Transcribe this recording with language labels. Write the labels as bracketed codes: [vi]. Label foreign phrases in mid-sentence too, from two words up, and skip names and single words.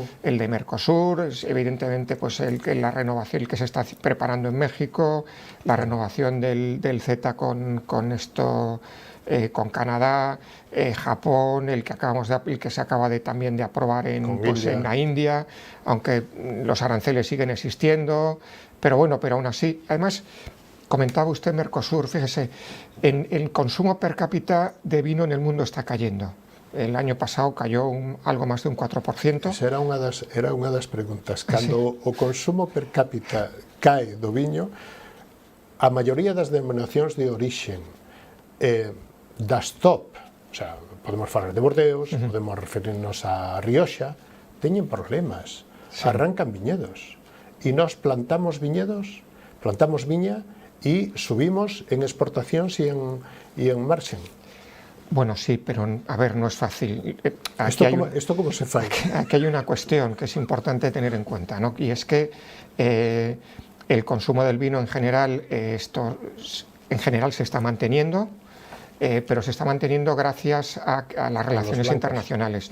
[es] El de Mercosur, evidentemente pues la renovación que se está preparando en México, la renovación del CETA con Canadá, Japón, el que se acaba también de aprobar en la India, aunque los aranceles siguen existiendo, pero bueno, pero aún así, además. Comentaba usted Mercosur, fíjese, el consumo per cápita de vino en el mundo está cayendo. El año pasado cayó algo más de un 4%. [gl] Esa era unha das preguntas. Cando o consumo per cápita cae do viño, a maioría das denominacións de origen das top, [es] o sea, [gl] podemos falar de Bordeaux, podemos referirnos a Rioxa, teñen problemas, arrancan viñedos. E nós plantamos viña y subimos en exportacións y en margen. [es] Bueno, sí, pero a ver, no es fácil. ¿Esto cómo se fai? Aquí hay una cuestión que es importante tener en cuenta, ¿no? Y es que el consumo del vino en general se está manteniendo, pero se está manteniendo gracias a las relaciones internacionales.